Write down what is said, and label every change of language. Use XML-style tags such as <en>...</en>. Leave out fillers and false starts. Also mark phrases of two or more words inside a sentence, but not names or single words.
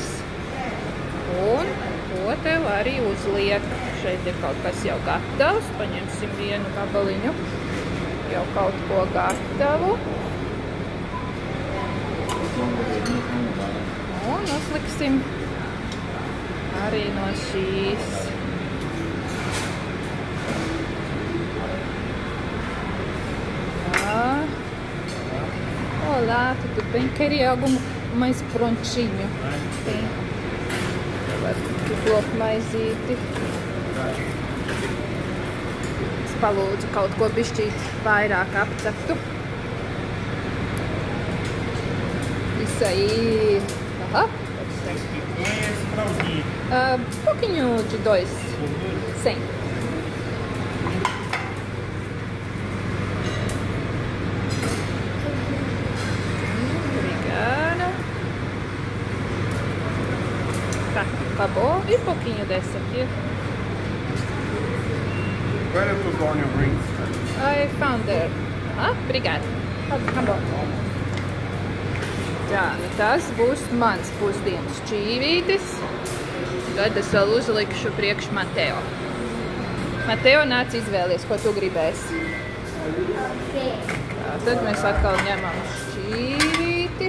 <lv>Un ko tev arī uzliek. Šeit ir kaut kas jau gatavs. Paņemsim vienu gabaliņu. Jau kaut ko gatavu. Un uzliksim arī no šīs.</lv> <pt>Olá, tudo bem? Queria mais prontinho. Tem.</pt> <lv>Bloku maizīti. Es palūdzu kaut ko bišķīt vairāk apceptu.</lv> <pt>Isso aí. Aha. Pouquinho de 2. 100. Obrigada. Tá, acabou. E pouquinho dessa aqui.</pt> <en>Where are the onion rings? I found there.</en> <pt>Obrigada. Acabou.</pt> <lv>Jā, nu tas būs mans pusdienas šķīvītis. Tad es vēl uzlikšu priekš Mateo. Mateo, nāc izvēlies, ko tu gribēsi. Tā, tad mēs atkal ņemam šķīvīti.</lv>